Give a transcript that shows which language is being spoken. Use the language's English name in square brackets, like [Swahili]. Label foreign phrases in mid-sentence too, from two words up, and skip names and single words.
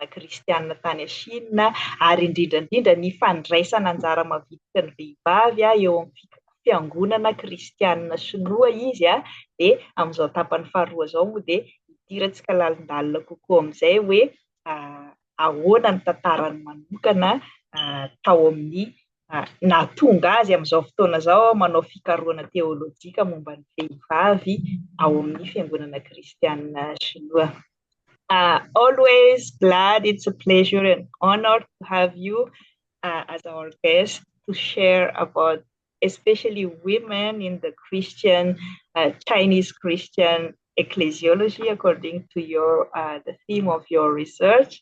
[Malagasy] Kristiana tany Chine ary indrindra indrindra ny fandraisana anjara mavitrika ny vehivavy eo amin'ny fiangonana Kristiana sinoa izy dia amin'izao tapany faharoa izao moa dia hidirantsika lalindalina kokoa amin'izay hoe ahoana ny tantarany manokana tao amin'ny nahatonga azy amin'izao fotoana izao manao fikarohana teolojika momba ny vehivavy ao amin'ny fiangonana Kristiana sinoa. [English] Always glad, it's a pleasure and honor to have you as our guest to share about especially women in the Christian, Chinese Christian ecclesiology, according to your the theme of your research.